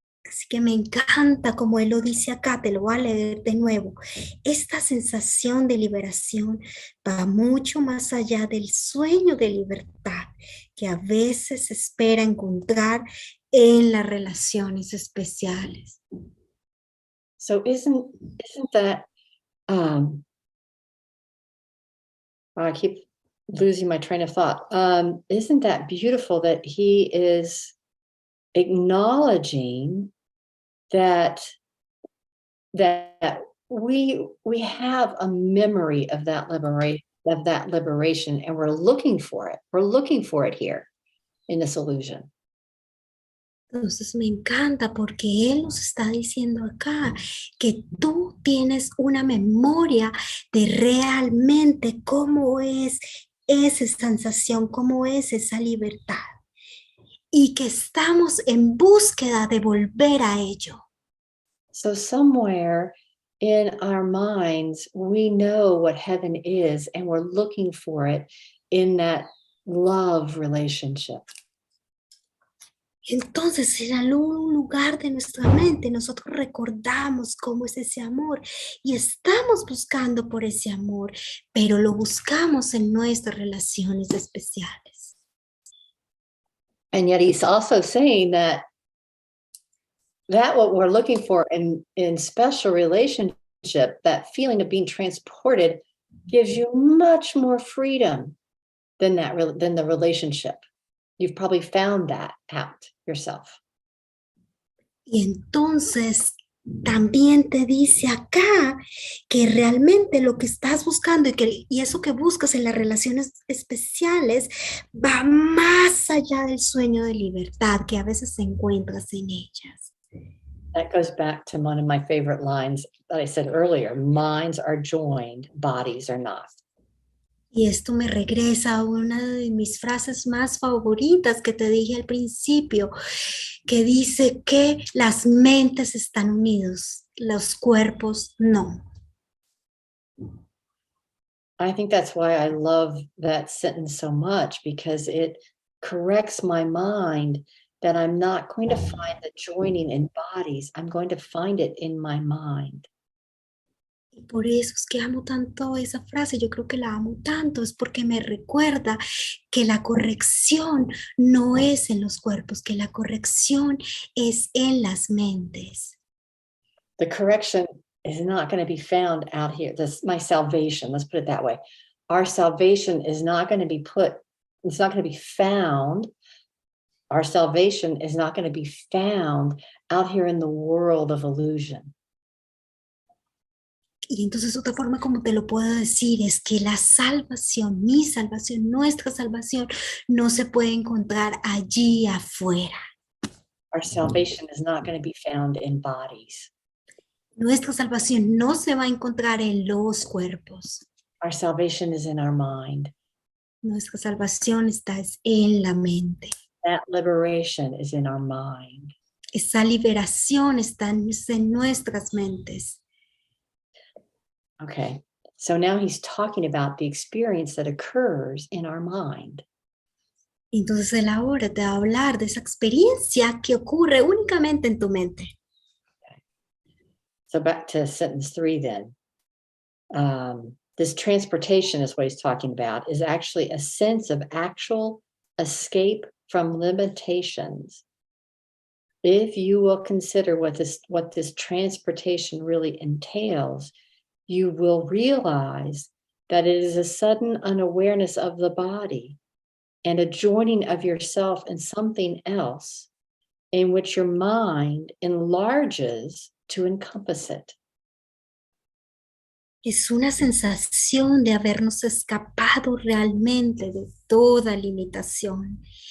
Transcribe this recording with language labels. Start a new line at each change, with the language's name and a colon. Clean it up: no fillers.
Spanish: Así que me encanta como él lo dice acá, te lo voy a leer de nuevo. Esta sensación de liberación va mucho más allá del sueño de libertad que a veces se espera encontrar en las relaciones especiales.
English: So isn't that, I keep losing my train of thought. Isn't that beautiful that he is acknowledging that we have a memory of that liberation, and we're looking for it. We're looking for it here in this illusion.
Spanish: Entonces me encanta porque él nos está diciendo acá que tú tienes una memoria de realmente cómo es esa sensación, cómo es esa libertad. Y que estamos en búsqueda de volver a ello.
English: So somewhere in our minds, we know what heaven is, and we're looking for it in that love relationship.
Spanish: Entonces, en algún lugar de nuestra mente, nosotros recordamos cómo es ese amor y estamos buscando por ese amor, pero lo buscamos en nuestras relaciones especiales.
English: And yet he's also saying that what we're looking for in special relationship, that feeling of being transported, gives you much more freedom than the relationship. You've probably found that out yourself.
Spanish: Y entonces también te dice acá que realmente lo que estás buscando y eso que buscas en las relaciones especiales va más allá del sueño de libertad que a veces encuentras en ellas.
English: That goes back to one of my favorite lines that I said earlier. Minds are joined, bodies are not.
Spanish: Y esto me regresa a una de mis frases más favoritas que te dije al principio, que dice que las mentes están unidos, los cuerpos no.
English: I think that's why I love that sentence so much, because it corrects my mind that I'm not going to find the joining in bodies. I'm going to find it in my mind.
Spanish: Y por eso es que amo tanto esa frase, yo creo que la amo tanto, es porque me recuerda que la corrección no es en los cuerpos, que la corrección es en las mentes.
English: The correction is not going to be found out here. My salvation, let's put it that way. Our salvation is not going to be it's not going to be found. Our salvation is not going to be found out here in the world of illusion.
Spanish: Y entonces otra forma como te lo puedo decir es que la salvación, mi salvación, nuestra salvación no se puede encontrar allí afuera.
English: Our salvation is not going to be found in bodies.
Spanish: Nuestra salvación no se va a encontrar en los cuerpos.
English: Our salvation is in our mind.
Spanish: Nuestra salvación está en la mente.
English: That liberation is in our mind.
Spanish: Esa liberación está en nuestras mentes.
English: Okay, so now he's talking about the experience that occurs in our mind.
Spanish: Entonces él ahora te va a hablar de esa experiencia que ocurre únicamente en tu mente.
English: So back to sentence 3 then. This transportation is what he's talking about, is actually a sense of actual escape from limitations. If you will consider what this transportation really entails, you will realize that it is a sudden unawareness of the body and a joining of yourself in something else in which your mind enlarges to encompass it.
Spanish: Es una sensación de habernos escapado realmente de toda limitación.